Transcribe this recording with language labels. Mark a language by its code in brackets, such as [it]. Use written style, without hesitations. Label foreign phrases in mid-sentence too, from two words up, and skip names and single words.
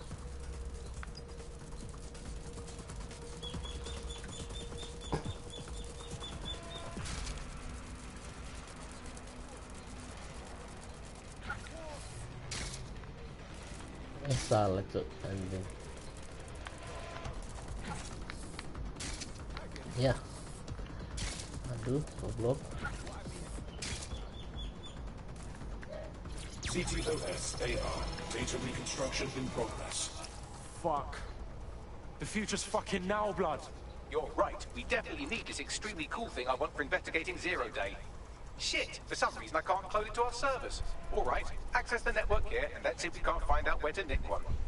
[id] salah, Cok, anjing. Ya. Aduh, goblok. [en] CTOS AR. Data reconstruction in progress. Fuck. The future's fucking now, blood. You're right. We definitely need this extremely cool thing I want for investigating Zero Day. Shit! For some reason I can't upload it to our servers. Alright, access the network here and let's see if we can't find out where to nick one.